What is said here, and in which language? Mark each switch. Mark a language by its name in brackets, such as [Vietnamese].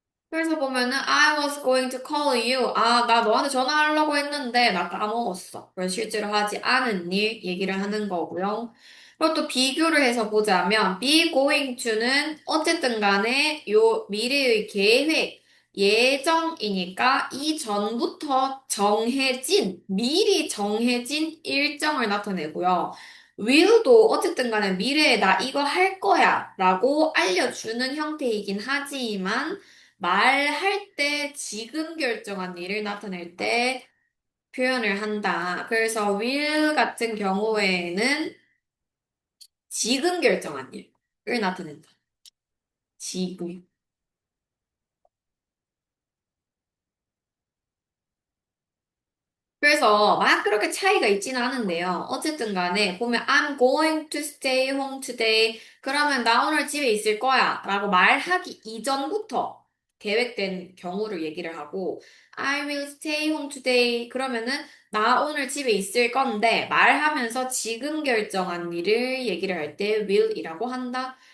[Korean] 그래서 보면은 [English] I was going to call you. [Korean] 아, 나 너한테 전화하려고 했는데 나 까먹었어. 그래서 실제로 하지 않은 일 얘기를 하는 거고요. 그리고 또 비교를 해서 보자면 be going to는 어쨌든 간에 요 미래의 계획, 예정이니까 이전부터 정해진, 미리 정해진 일정을 나타내고요. will도 어쨌든 간에 미래에 나 이거 할 거야 라고 알려주는 형태이긴 하지만 말할 때 지금 결정한 일을 나타낼 때 표현을 한다. 그래서 will 같은 경우에는 지금 결정한 일을 나타낸다. 지금. 그래서 막 그렇게 차이가 있지는 않은데요. 어쨌든 간에 보면 [English] I'm going to stay home today. [Korean] 그러면 나 오늘 집에 있을 거야. 라고 말하기 이전부터 계획된 경우를 얘기를 하고 [English] I will stay home today. [Korean] 그러면은 나 오늘 집에 있을 건데 말하면서 지금 결정한 일을 얘기를 할 때 will이라고 한다.